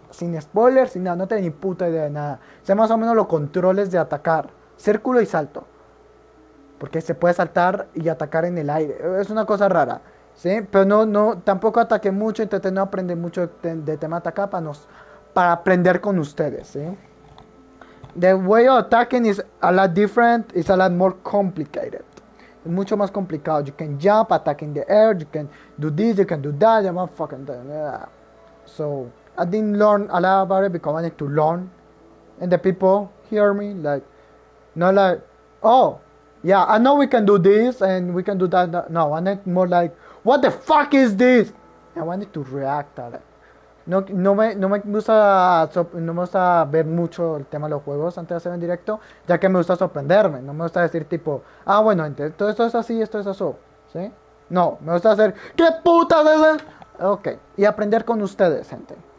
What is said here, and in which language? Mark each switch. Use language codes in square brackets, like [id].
[es] Sin spoilers, sin nada, no tengo ni puta idea de nada. Sé más o menos los controles de atacar. Círculo y salto. Porque se puede saltar y atacar en el aire. Es una cosa rara. ¿Sí? Pero no, tampoco ataqué mucho, intenté no aprender mucho de tema de atacar para aprender con ustedes. ¿Sí? [en] The way of attacking is a lot different, it's a lot more complicated. [es] Es mucho más complicado. You can jump, attack in the air, you can do this, you can do that, you motherfucking so I didn't learn a lot about it because I wanted to learn. And the people hear me? Like, not like, oh, yeah, I know we can do this and we can do that. No, I need more like, what the fuck is this? I wanted to react a it. No me gusta ver mucho el tema de los juegos antes de hacer en directo, ya que me gusta sorprenderme. No me gusta decir tipo, ah, bueno, gente, todo esto es así, esto es eso, ¿sí? No, me gusta hacer, ¿qué putas es eso? Ok, y aprender con ustedes, gente.